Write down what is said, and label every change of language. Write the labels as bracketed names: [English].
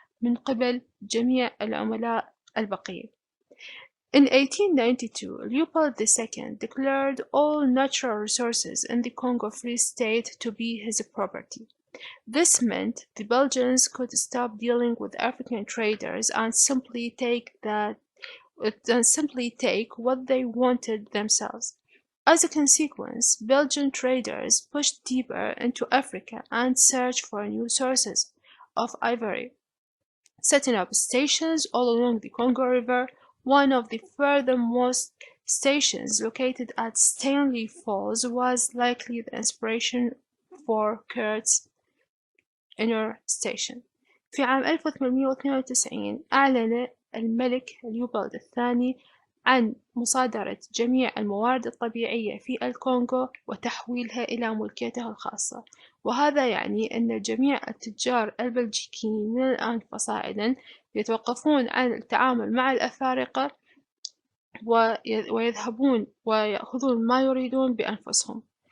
[Arabic] من قبل جميع العملاء البقية. [English] In 1892, Leopold II declared all natural resources in the Congo Free State to be his property. This meant the Belgians could stop dealing with African traders and simply take what they wanted themselves. As a consequence, Belgian traders pushed deeper into Africa and searched for new sources of ivory, setting up stations all along the Congo River. One of the furthermost stations, located at Stanley Falls, was likely the inspiration for Kurt's inner station. [Arabic] في عام 1892 أعلن الملك ليوبولد الثاني عن مصادرة جميع الموارد الطبيعية في الكونغو وتحويلها إلى ملكيته الخاصة، وهذا يعني أن جميع التجار البلجيكيين من الآن فصاعدا يتوقفون عن التعامل مع الأفارقة ويذهبون ويأخذون ما يريدون بأنفسهم.